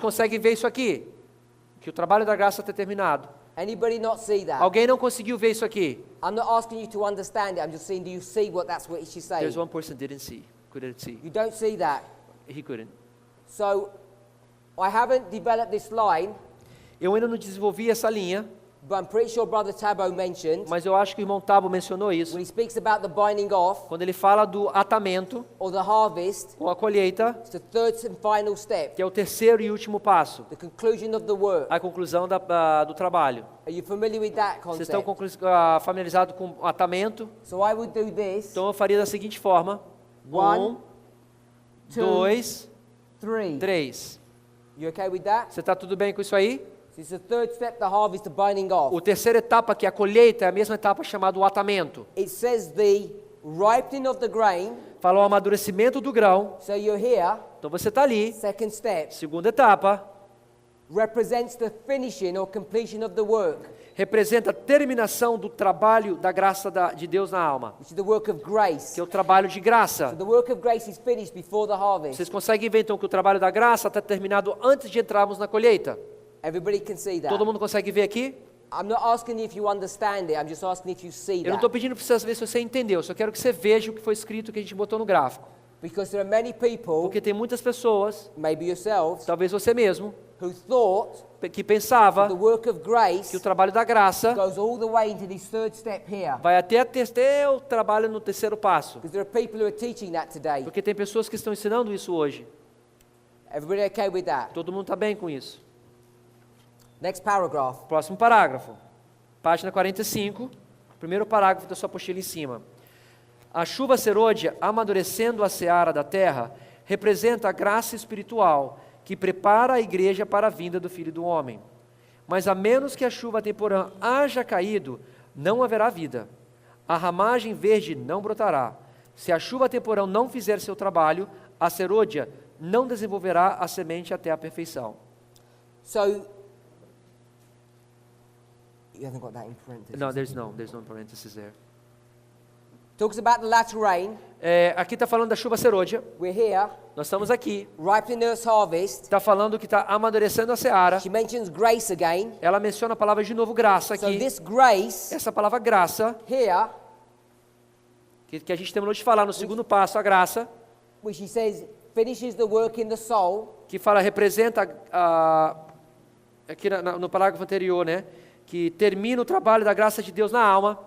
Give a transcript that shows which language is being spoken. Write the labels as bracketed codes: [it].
[pt] conseguem ver isso aqui? Que o trabalho da graça está terminado. [en] Anybody not see that? [pt] Alguém não conseguiu ver isso aqui? [en] I'm not asking you to understand it. I'm just saying, do you see what she's saying? There's one person didn't see, couldn't see. You don't see that. He couldn't. So I haven't developed this line, [pt] Eu ainda não desenvolvi essa linha, [en] but I'm pretty sure Brother Tabo mentioned [pt] mas eu acho que o irmão Tabo mencionou isso. [en] when he speaks about the binding off [pt] Quando ele fala do atamento [en] or the harvest, [pt] ou a colheita, [en] it's the third and final step, [pt] que é o terceiro e último passo, [en] the conclusion of the work. [pt] a conclusão do trabalho. [en] Are you familiar with that [pt] Vocês estão [en] concept? [pt] familiarizados com o atamento? [en] So I would do this. [pt] Então eu faria da seguinte forma: [en] One, [pt] 2, [en] three. [pt] 3. [en] You okay with that? [pt] Você está tudo bem com isso aí? [en] So it's the third step, the harvest, the binding off. [pt] O terceira etapa, que é a colheita, é a mesma etapa chamada o atamento. [en] It says the ripening of the grain. [pt] Fala o amadurecimento do grão. [en] So you're here, [pt] Então você está ali. [en] second step, [pt] Segunda etapa, [en] represents the finishing or completion of the work, [pt] representa a terminação do trabalho da graça de Deus na alma, [en] which is the work of grace. [pt] que é o trabalho de [en] So [pt] graça. [en] the work of grace is finished before the harvest. [pt] Vocês conseguem ver então que o trabalho da graça está terminado antes de entrarmos na colheita? [en] Everybody can see that. [pt] Todo mundo consegue ver aqui? [en] I'm not asking you if you understand it, I'm just asking if you see [pt] Eu não [en] that. [pt] estou pedindo para você ver se você entendeu, eu só quero que você veja o que foi escrito que a gente botou no gráfico. [en] Because there are many people, [pt] Porque tem muitas pessoas, [en] maybe yourselves, [pt] talvez você mesmo, [en] who thought [pt] que pensava [en] the work of grace [pt] que o trabalho da graça [en] goes all the way into this third step here. [pt] vai até o trabalho no terceiro passo. [en] Because there are people who are teaching that today. [pt] Porque tem pessoas que estão ensinando isso hoje. [en] Everybody okay with that? [pt] Todo mundo está bem com isso. [en] Next paragraph. [pt] Próximo parágrafo. Página 45, primeiro parágrafo da sua apostila em cima. A chuva serôdia, amadurecendo a seara da terra, representa a graça espiritual que prepara a igreja para a vinda do Filho do Homem. Mas a menos que a chuva temporã haja caído, não haverá vida. A ramagem verde não brotará. Se a chuva temporã não fizer seu trabalho, a serôdia não desenvolverá a semente até a perfeição. [en] So, you haven't got that in parentheses. No, there's no parenthesis there. Talks about the latter rain. [pt] Aqui está falando da chuva serôdia. [en] We're here, [pt] Nós estamos aqui. [en] ripening earth's harvest. [pt] Está falando que está amadurecendo a seara. [en] She mentions grace again. [pt] Ela menciona a palavra de novo graça [en] So [pt] aqui. [en] this grace [pt] Essa palavra graça, [en] here, [pt] que a gente terminou de falar no segundo passo, a graça, [en] which he says finishes the work in the soul, [pt] que representa, aqui no parágrafo anterior, né? Que termina o trabalho da graça de Deus na alma.